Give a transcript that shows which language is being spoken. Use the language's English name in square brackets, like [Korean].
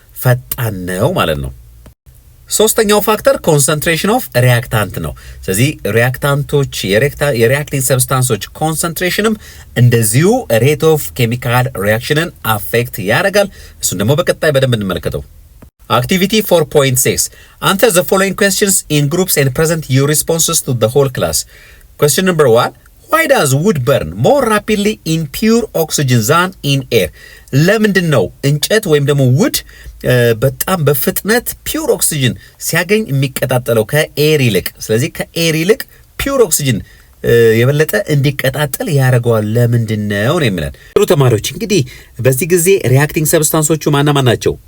[Amharic] ፈጣን ነው ማለት ነው። ሶስተኛው ፋክተር ኮንሰንትሬሽን ኦፍ ሪአክታንት ነው። ስለዚህ ሪአክታንቶች የሪአክቲንግ ሰብስታንሶች ኮንሰንትሬሽንም እንደዚሁ ሬት ኦፍ ኬሚካል ሪአክሽንን አፌክት ያደርጋል። እሱን ደግሞ በቀጣይ በደንብ እንመለከተው። [English] Activity 4.6 Answer the following questions in groups and present your responses to the whole class. Question number 1. Why does wood burn more rapidly in pure oxygen than in air? [Amharic] ለምንድን ነው እንጨት ወይም ደግሞ ውድ በጣም በፍጥነት ፒውር ኦክሲጅን ሲያገኝ የሚቀጣጠለው ከኤር ይልቅ? ስለዚህ ከኤር ይልቅ ፒውር ኦክሲጅን የበለጠ እንዲቀጣጠል ያደርገዋል። ለምንድን ነው የሚለን? ጥሩ ተማሪዎች እንግዲህ በዚህ ጊዜ ሪአክቲንግ ሰብስታንሶቹ ማን ናቸው?